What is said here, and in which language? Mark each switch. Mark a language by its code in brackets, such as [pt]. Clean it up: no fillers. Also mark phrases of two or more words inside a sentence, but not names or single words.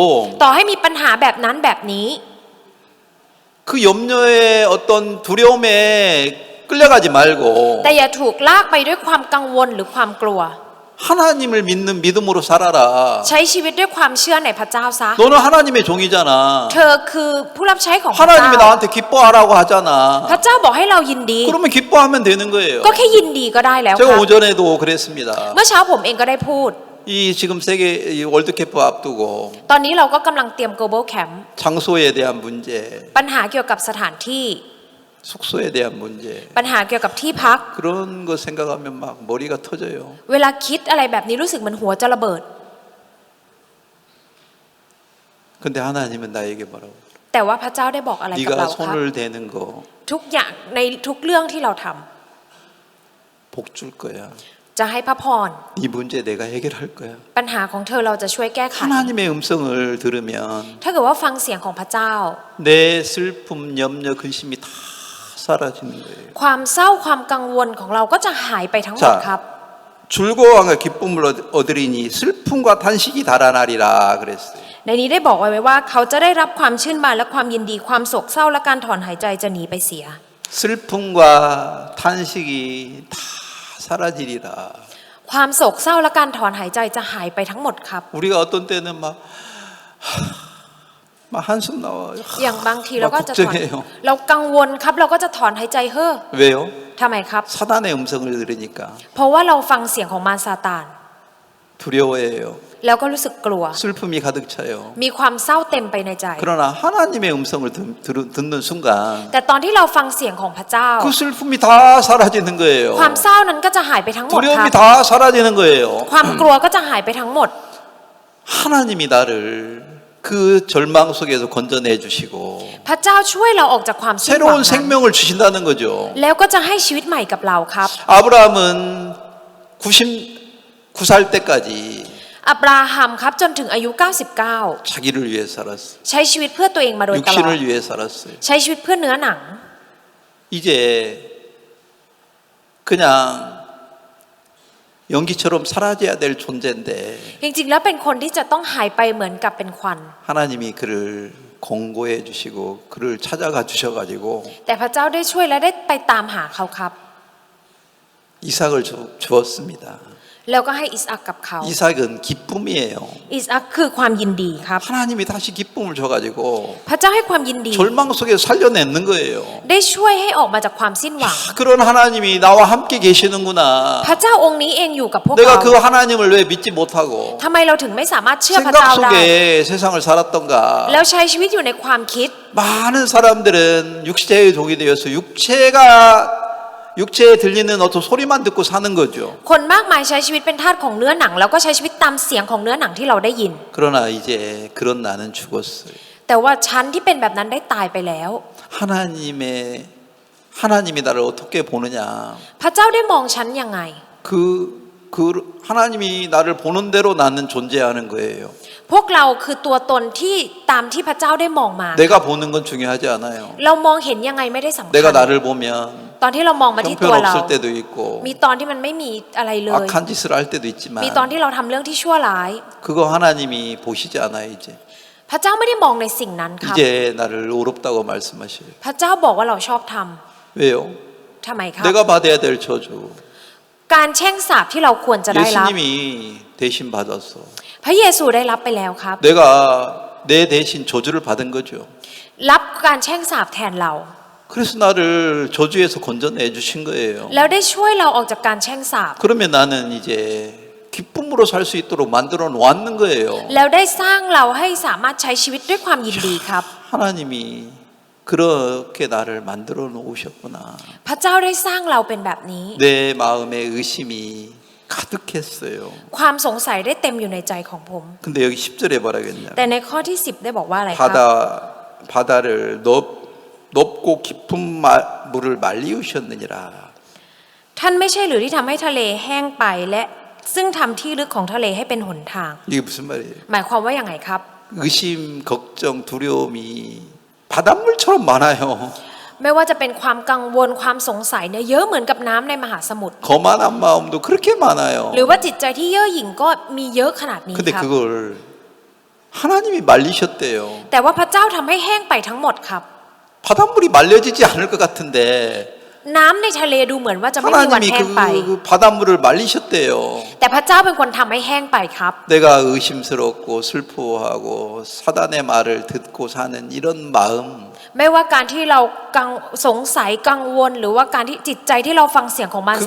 [th] ต่อให้มีปัญหาแบบนั้นแบบนี้ [ko] 그 염려의 어떤 두려움에 끌려가지 말고 [th] แต่อย่าถูกลากไปด้วยความกังวลหรือความกลัว [ko] 하나님을 믿는 믿음으로 살아라. [th] ใช้ชีวิตด้วยความเชื่อในพระเจ้าซะ [ko] 너는 하나님의 종이잖아. [th] เธอคือผู้รับใช้ของพระเจ้า [ko] 하나님이 나한테 기뻐하라고 [th] พระ [ko] 하잖아. [th] เจ้าบอกให้เรายินดี [ko] 그러면 기뻐하면 되는 거예요. [th] ก็แค่ยินดีก็ได้แล้วค [ko] 제가 [th] รับ [ko] 오전에도 그랬습니다. [th] เมื่อเช้าผมเองก็ได้พูด [ko] 이 지금 세계 이 월드컵 앞두고 [th] ตอนนี้เราก็กำลังเตรียม [en] global camp [ko] 장소에 대한 문제, [th] ปัญหาเกี่ยวกับสถานที่ [ko] 숙소에 대한 문제 [th] ปัญหาเกี่ยวกับที่พัก [ko] 그런 거 생각하면 막 머리가 터져요. [th] เวลาคิดอะไรแบบนี้รู้สึกเหมือนหัวจะระเบิด [ko] 근데 하나님은 나에게 뭐라고? [th] แต่ว่าพระเจ้าได้บอกอะไรกับ [ko] 네가 [th] เราครับ [ko] 손을 대는 거 [th] ทุกอย่างในทุกเรื่องที่เราทำ [ko] 복 줄 거야. [th] จะให้พระพร [ko] 네 문제 내가 해결할 거야. [th] ปัญหาของเธอเราจะช่วยแก้ไข [ko] 하나님의 음성을 들으면 [th] ถ้าเกิดว่าฟังเสียงของพระเจ้า [ko] 내 슬픔, 염려, 근심이 다 사라지는 거예요. [th] ความเศร้าความกังวลของเราก็จะหายไปทั้งหมดครับ [ko] 즐거움과 기쁨을 얻으리니 슬픔과 탄식이 달아나리라 그랬어요. [th] ในนี้ได้บอกไว้ว่าเขาจะได้รับความชื่นบานและความยินดีความโศกเศร้าและการถอนหายใจจะหนีไปเสีย [ko] 슬픔과 탄식이 다 사라지리라. [th] ความโศกเศร้าและการถอนหายใจจะหายไปทั้งหมดครับ [ko] 우리가 어떤 때는 막 한숨 나와요. [th] อย่างบางทีเราก็จะถอน [ko] 걱정해요. [th] เรากังวลครับเราก็จะถอนหายใจเฮ้อ [ko] 왜요? [th] ทำไมครับ [ko] 사단의 음성을 들으니까 [th] เพราะว่าเราฟังเสียงของมารซาตาน [ko] 두려워해요. [th] แล้วก็รู้สึกกลัว [ko] 슬픔이 가득 차요. [th] มีความเศร้าเต็มไปในใจ [ko] 그러나 하나님의 음성을 듣는 순간 [th] แต่ตอนที่เราฟังเสียงของพระเจ้า [ko] 그 슬픔이 다 사라지는 거예요. [th] ความเศร้านั้นก็จะหายไปทั้งหมดครับ [ko] 두려움이 다 사라지는 거예요. [th] ความกลัวก็จะหายไปทั้งหมด [ko] 하나님이 나를 그 절망 속에서 건져내 주시고 [th] พระเจ้าช่วยเราออกจากความสิ้นหวัง [ko] 새로운 [th] นั้น [ko] 생명을 주신다는 거죠. [th] แล้วก็จะให้ชีวิตใหม่กับเราครับ [ko] 아브라함은 99살 때까지 [th] อับราฮัมครับจนถึงอายุ 99 [ko] 자기를 위해 살았어요. [th] ใช้ชีวิตเพื่อตัวเองมาโดยตลอด [ko] 육신을 위해 살았어요. [th] ใช้ชีวิตเพื่อเนื้อหนัง [ko] 이제 그냥 연기처럼 사라져야 될 존재인데 [th] จริงๆแล้วเป็นคนที่จะต้องหายไปเหมือนกับเป็นควัน [ko] 하나님이 그를 공고해 주시고 그를 찾아가 주셔가지고 [th] แต่พระเจ้าได้ช่วยและได้ไปตามหาเขาครับ [ko] 이삭을 주었습니다. [th] แล้วก็ให้อิสอัคกับเขา [ko] 이삭은 기쁨이에요. [th] อิสอัคคือความยินดีครับ [ko] 하나님이 다시 기쁨을 줘가지고 [th] พระเจ้าให้ความยินดี [ko] 절망 속에서 살려내는 거예요. [th] ได้ช่วยให้ออกมาจากความสิ้นหวัง [ko] 그런 하나님이 나와 함께 계시는구나. [th] พระเจ้าองค์นี้เองอยู่กับพวก [ko] 내가 [th] เรา [ko] 그 하나님을 왜 믿지 못하고 [th] ทำไมเราถึงไม่สามารถเชื่อพระ [ko] 생각 [th] เจ้าได้ [ko] 속에 세상을 살았던가. [th] แล้วใช้ชีวิตอยู่ในความคิด [ko] 많은 사람들은 육체의 종이 되어서 육체에 들리는 어떤 소리만 듣고 사는 거죠. [th] คนมากมายใช้ชีวิตเป็นทาสของเนื้อหนัง แล้วก็ใช้ชีวิตตามเสียงของเนื้อหนังที่เราได้ยิน [ko] 그러나 이제 그런 나는 죽었어요. [th] แต่ว่าฉันที่เป็นแบบนั้นได้ตายไปแล้ว [ko] 하나님이 나를 어떻게 보느냐. [th] พระเจ้าได้มองฉันยังไง [ko] 그 하나님이 나를 보는 대로 나는 존재하는 거예요. [th] พวกเราคือตัวตนที่ตามที่พระเจ้าได้มองมา [ko] 내가 보는 건 중요하지 않아요. [th] เรามองเห็นยังไงไม่ได้สำคัญ [ko] 내가 나를 보면 [th] ตอนที่เรามองมาที่ตัวเรา [ko] 형편없을 때도 있고 [th] มีตอนที่มันไม่มีอะไรเลย [ko] 악한 짓을 할 때도 있지만 [th] มีตอนที่เราทำเรื่องที่ชั่วร้าย [ko] 그거 하나님이 보시지 않아요. 이제 [th] พระเจ้าไม่ได้มองในสิ่งนั้นครับ [ko] 이제 나를 어렵다고 말씀하셔요. [th] พระเจ้าบอกว่าเราชอบทำ [ko] 왜요? [th] ทำไมครับ [ko] 내가 받아야 될 저주 [th] การแช่งสาปที่เราควรจะได้รับ [ko] 예수님이 대신 받았어. [th] พระเยซูได้รับไปแล้วครับ [ko] 내가 내 대신 저주를 받은 거죠. [th] รับการแช่งสาปแทนเรา [ko] 그래서 나를 저주에서 건져내 주신 거예요. [th] แล้วได้ช่วยเราออกจากการแช่งสาป [ko] 그러면 나는 이제 기쁨으로 살 수 있도록 만들어 놓았는 거예요. [th] แล้วได้สร้างเราให้สามารถใช้ชีวิตด้วยความยินดีครับ [ko] 하나님이 그렇게 나를 만들어 놓으셨구나. [th] พระเจ้าได้สร้างเราเป็นแบบนี้ [ko] 내 마음에 의심이 가득했어요. [th] ความสงสัยได้เต็มอยู่ในใจของผม [ko] 근데 여기 10절에 뭐라겠냐? [th] แต่ในข้อที่ 10 ได้บอกว่าอะไรครับ [ko] 바다를 높고 깊은 물을 말리우셨느니라. [th] ท่านไม่ใช่หรือที่ทำให้ทะเลแห้งไปและซึ่งทำที่ลึกของทะเลให้เป็นหนทาง [ko] 이게 무슨 말이에요? [th] หมายความว่าอย่างไงครับ [ko] 의심, 걱정, 두려움이 바닷물처럼 많아요. [th] ไม่ว่าจะเป็นความกังวลความสงสัยเนี่ยเยอะเหมือนกับน้ำในมหาสมุทร [ko] 거만한 마음도 그렇게 많아요. [th] หรือว่าจิตใจที่เย่อหยิ่งก็มีเยอะขนาดนี้ [ko] 근데 [th] ครับ [ko] 그걸 하나님이 말리셨대요. [th] แต่ว่าพระเจ้าทำให้แห้งไปทั้งหมดครับ [ko] 바닷물이 말려지지 않을 것 같은데 [th] น้ำในทะเลดูเหมือนว่าจะไม่มีวัน [ko] 하나님이 [th] แห้งไป [ko] 그 바닷물을 말리셨대요. [th] แต่พระเจ้าเป็นคนทำให้แห้งไปครับ [ko] 내가 의심스럽고 슬퍼하고 사단의 말을 듣고 사는 이런 마음 [th] ไม่ว่าการที่เราสงสัยกังวลหรือว่าการที่จิตใจที่เราฟังเสียงของมารซา